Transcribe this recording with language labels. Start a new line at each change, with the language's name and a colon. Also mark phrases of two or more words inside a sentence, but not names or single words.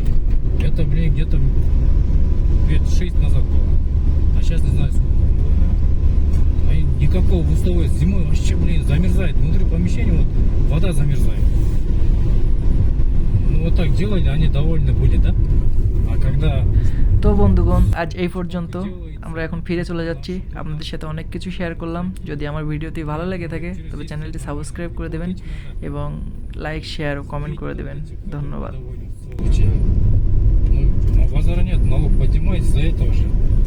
Russian: Это, где-то лет 6 назад было. А сейчас не знаю сколько. А никакого условия зимой вообще, замерзает. Внутри помещения вот вода замерзает. Вот так делали, они довольны были, да? А когда
Bangla: তো বন্ধুগণ, আজ এই পর্যন্ত। আমরা এখন ফিরে চলে যাচ্ছি। আপনাদের সাথে অনেক কিছু শেয়ার করলাম। যদি আমার ভিডিওটি ভালো লেগে থাকে তবে চ্যানেলটি সাবস্ক্রাইব করে দেবেন এবং লাইক, শেয়ার ও কমেন্ট করে দেবেন। ধন্যবাদ।
Russian: Ну, базара нет, налог поднимать из-за этого же.